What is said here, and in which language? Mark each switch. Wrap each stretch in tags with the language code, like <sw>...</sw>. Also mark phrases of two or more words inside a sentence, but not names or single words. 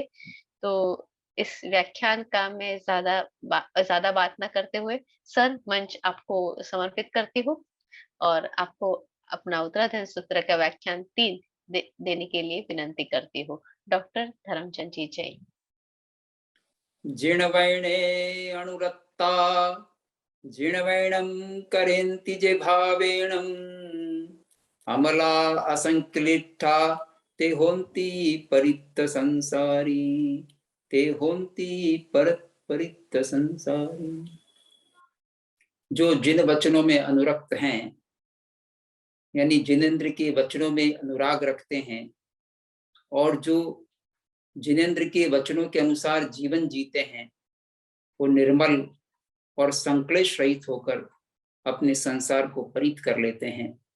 <hi>तो इस व्याख्यान का मैं ज्यादा बात ना करते हुए सर मंच आपको समर्पित करती हूँ और आपको अपना उत्तराध्ययन सूत्र का व्याख्यान 3 देने के लिए विनंती करती हूँ। डॉक्टर धर्मचंद जी जैन।</hi> <pra>जीर्णवैणे अनुरक्ता जीर्णवैणं करेन्ति जे भावेणम् अमला असंक्लिष्टा ते होन्ति परित्त संसारी ते होन्ति परित्त संसारी।</pra> <hi>जो जिन वचनों में अनुरक्त हैं यानी जिनेन्द्र के वचनों में अनुराग रखते हैं और जो जिनेन्द्र के वचनों के अनुसार जीवन जीते हैं वो निर्मल और संक्लेश रहित होकर अपने संसार को परित कर लेते हैं।</hi>